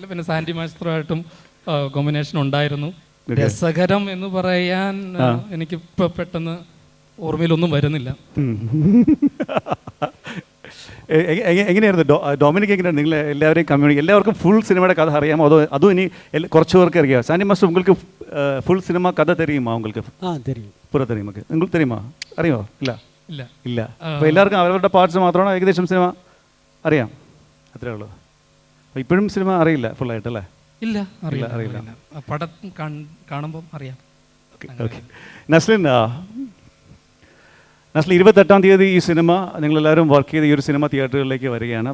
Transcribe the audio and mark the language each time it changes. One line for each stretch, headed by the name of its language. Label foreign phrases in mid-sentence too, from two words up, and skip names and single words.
Malayalam: പിന്നെ സാൻഡി മാസ്റ്ററുമായിട്ടും കോമ്പിനേഷൻ ഉണ്ടായിരുന്നു. രസകരം എന്ന് പറയാൻ എനിക്കിപ്പോൾ പെട്ടെന്ന് ഓർമ്മയിലൊന്നും വരുന്നില്ല. എങ്ങനെയായിരുന്നു ഡൊമിനിക്? എങ്ങനെയാണ് നിങ്ങൾ എല്ലാവരെയും കമ്മ്യൂണിക്കേറ്റ്? എല്ലാവർക്കും ഫുൾ സിനിമയുടെ കഥ അറിയാമോ? അതും ഇനി കുറച്ച് പേർക്ക് അറിയാം. സാൻഡി മാസ്റ്റർ, உங்களுக்கு ഫുൾ സിനിമ കഥ தெரியுமா?
Tamil: உங்களுக்கு தெரியும்.
Malayalam: പൂര தெரியுமா? നിങ്ങൾക്ക് தெரியுமா? അറിയോ? ഇല്ല ഇല്ല ഇല്ല. അപ്പോൾ എല്ലാവർക്കും അവരവരുടെ പാർട്സ് മാത്രമാണ് ഏകദേശം സിനിമ അറിയാം, അത്രേ ഉള്ളൂ. അപ്പോൾ ഇപ്പോഴും സിനിമ അറിയില്ല ഫുള്ളായിട്ടല്ലേ? ഇല്ല, അറിയില്ല. അറിയില്ല. പടം കാണുമ്പം അറിയാം. ഓക്കെ. നസ്ലിൻ, നസ്ലിൻ 28-ാം തീയതി ഈ സിനിമ നിങ്ങളെല്ലാവരും വർക്ക് ചെയ്ത് ഈ ഒരു സിനിമ തിയേറ്ററുകളിലേക്ക് വരികയാണ്.